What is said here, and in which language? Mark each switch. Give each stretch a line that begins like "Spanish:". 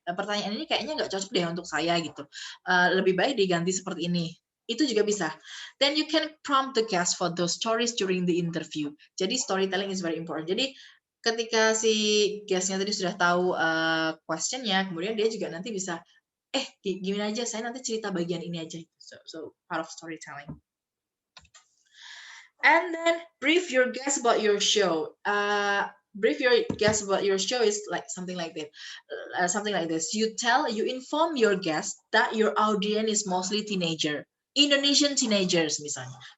Indonesian: Pertanyaan ini kayaknya nggak cocok deh untuk saya gitu. Lebih baik diganti seperti ini. Itu juga bisa.
English: Then you can prompt the guest for those stories during the interview. Jadi storytelling is very important.
Indonesian: Jadi ketika si guestnya tadi sudah tahu questionnya, kemudian dia juga nanti bisa gimana aja, saya nanti cerita bagian ini aja.
English: So part of storytelling. And then brief your guest about your show. Brief your guest about your show is like something like that. Something like this. You inform your guest that your audience is mostly teenager, Indonesian teenagers misalnya.